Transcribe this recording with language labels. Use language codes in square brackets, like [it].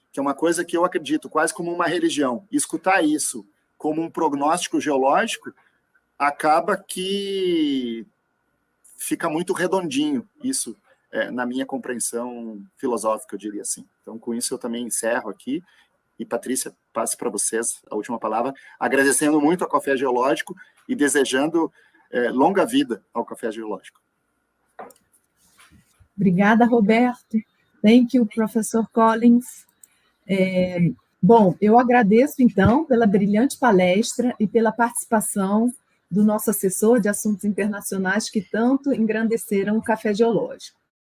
[pt] Que é uma coisa que eu acredito quase como uma religião, escutar isso como um prognóstico geológico, acaba que fica muito redondinho isso, na minha compreensão filosófica, eu diria assim. Então, com isso, eu também encerro aqui. E, Patrícia, passe para vocês a última palavra, agradecendo muito ao Café Geológico e desejando longa vida ao Café Geológico. Obrigada, Roberto. [en] Thank you, professor Collins. [pt] Bom, eu agradeço, então, pela brilhante palestra e pela participação do nosso assessor de assuntos internacionais que tanto engrandeceram o Café Geológico.